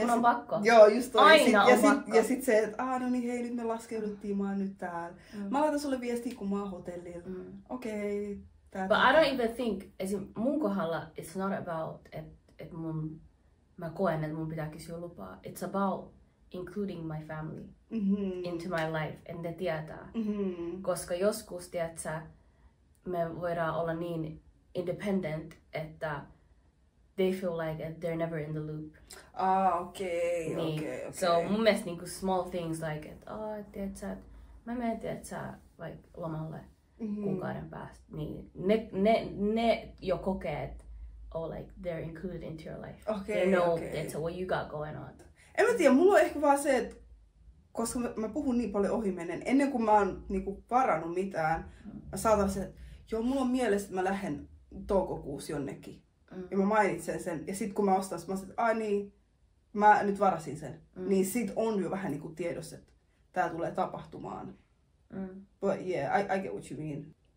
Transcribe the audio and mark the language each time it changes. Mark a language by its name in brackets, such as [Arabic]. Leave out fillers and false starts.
[Finnish] Mun on pakko. Joo, just toi. Aina on pakko. Ja sit se, että no niin hei, nyt me laskeuduttiin, mä oon nyt täällä. Mä laitan sulle viestiä, kun mä oon hotellilla. Okei. [English] But I don't even think, [Finnish] esim. Mun kohdalla, [English] it's not about, [Finnish] että mä koen, että mun pitää kysyä lupaa. [English] It's about including my family into my life, and [Finnish] ne tietää. Koska joskus, tiedätkö, me voidaan olla niin [English] independent, että they feel like they're never in the loop. [Finnish] Okei. So mun mielestä niinku [English] small things like, [Finnish] että tiedätkö, mä menen, tiedätkö, like lomalle kuukauden päästä, niin ne jo kokee, että [English] like they're included into your life. They know that's what you got going on. [Finnish] En mä tiedä, mulla on ehkä vaan se, että koska mä puhun niin paljon ohimennen, ennen kuin mä oon niinku varannut mitään, mä saatan se, että joo, mulla on mielessä, että mä lähden toukokuussa jonnekin. Ja mä mainitsen sen, ja sit kun mä ostan, mä sanon, että niin, mä nyt varasin sen. Niin sit on jo vähän niinku tiedossa, että tää tulee tapahtumaan. [English] But yeah, I get what you mean.